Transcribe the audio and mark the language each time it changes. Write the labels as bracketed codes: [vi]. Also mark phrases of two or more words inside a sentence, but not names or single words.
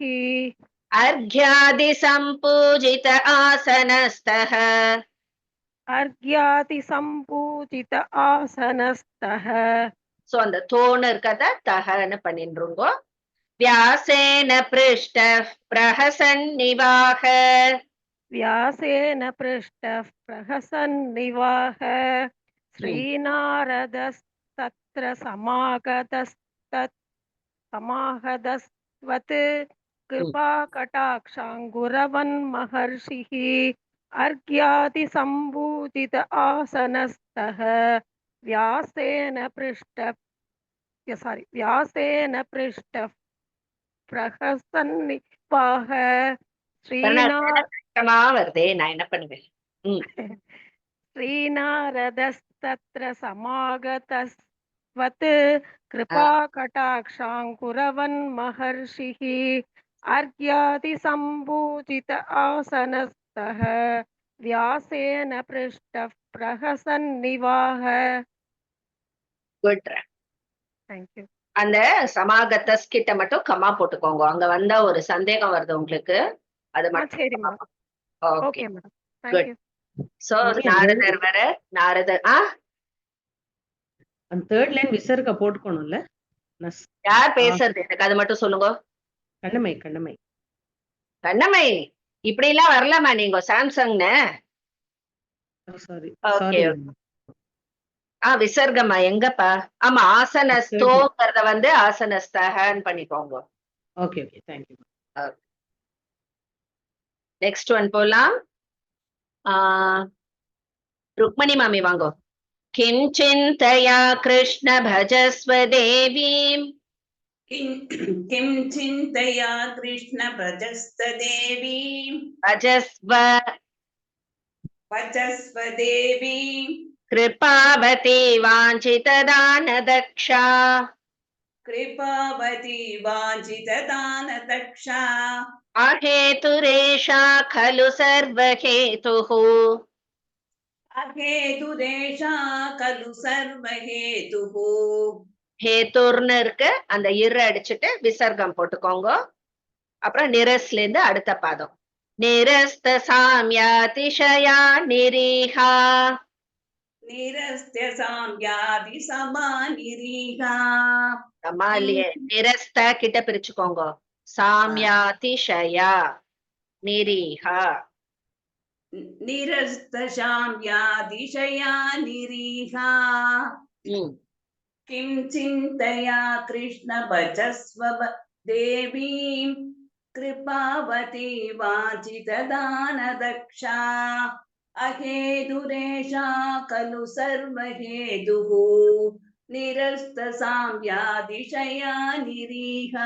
[sa] अर्घ्यादि सम्पूजित आसनस्थः. अर्घ्यादि सम्पूजित आसनस्थः. சோ அந்த தோணு இருக்கத தஹன்னு பண்ணிருங்கோ. व्यासेन पृष्टः प्रहसन्निवाह व्यासेन पृष्टः प्रहसन्निवाह श्रीनारदस्तत्र समाहदस्वत् कृपाकटाक्षाङ्गुरवन्महर्षिः अर्घ्यादिसम्भूजित आसनस्थः व्यासेन पृष्टः प्रहसन्निवाह श्रीना [ta] வருதே, நான் என்ன பண்ணுவேன்? [sa] श्रीनारदस्तत्र समागतस्वत् कृपाकटाक्षाङ्कुरवन् महर्षिः अर्घ्यादिसम्भूजित आसनस्थः व्यासेन पृष्टः प्रहसन्निवाह. [ta] குட். [en] Thank you. [ta] அந்த சமாகதஸ் கிட்ட மட்டும் கமா போட்டுக்கோங்க. அங்க வந்தா ஒரு சந்தேகம் வருது உங்களுக்கு, அது மட்டும் சரிம்மா. ஓகே. [en] Okay madam. Thank Good. you. [ta] சோ நாரதர் வர நாரதர் அந்த [en] third line [ta] விசர்க போட்டுக்கணும்ல. யார் பேசுறது எனக்கு அது மட்டும் சொல்லுங்க. கண்ணமை கண்ணமை கண்ணமை இப்படி எல்லாம் வரலாமா நீங்க சாம்சங்னு? சாரி ஓகே. விசர்கமா எங்கப்பா? ஆமா, ஆசனஸ்தோங்கிறத வந்து ஆசனஸ்தஹன்னு பண்ணிக்கோங்க. [en] okay okay thank you. next one [ta] போலாம். ருக்மணி மாமி வாங்கோ. [sa] किं चिन्तया कृष्ण भजस्व देवीम् किं चिन्तया कृष्ण भजस्तदेवी भजस्व भजस्वदेवी कृपावती वाञ्छितदानदक्षा कृपावती वाञ्छितदानदक्षा अहेतुरेषा खलु सर्वहेतुः अहेतुरेषा खलु सर्वहेतुः. [ta] ஹேத்துர்னு இருக்கு, அந்த இரு அடிச்சுட்டு விசர்க்கம் போட்டுக்கோங்க. அப்புறம் நிரஸ்ல இருந்து அடுத்த பாதம். [sa] निरस्त साम्यातिशया निरीहा निरस्त्य साम्यादि समानिरीहा. [ta] அம்மா இல்லையே, நிரஸ்த கிட்ட பிரிச்சுக்கோங்க. [sa] साम्यातिशया निरीहा. निरस्त साम्यादिशया निरीहा. किं चिन्तया कृष्ण भजस्व देवीं कृपावती वाञ्छितदानदक्षा अहेतुरेषा खलु सर्वहेतुः निरस्तसाम्यादिशया निरीहा.